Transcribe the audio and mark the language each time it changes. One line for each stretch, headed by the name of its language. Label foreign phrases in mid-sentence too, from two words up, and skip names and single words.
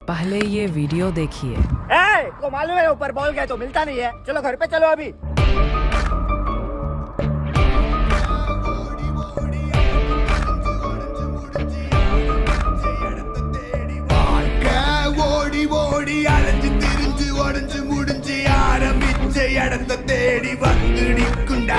Hindi: पहले ये वीडियो देखिए। को मालूम है ऊपर बॉल गए तो मिलता नहीं है। चलो घर पे चलो अभी।
Tamil: ஓடி ஓடி அலைஞ்சு திரிஞ்சு உடஞ்சு முடிஞ்சு ஆரம்பிச்ச இடத்த தேடி வந்து நிற்குண்டா.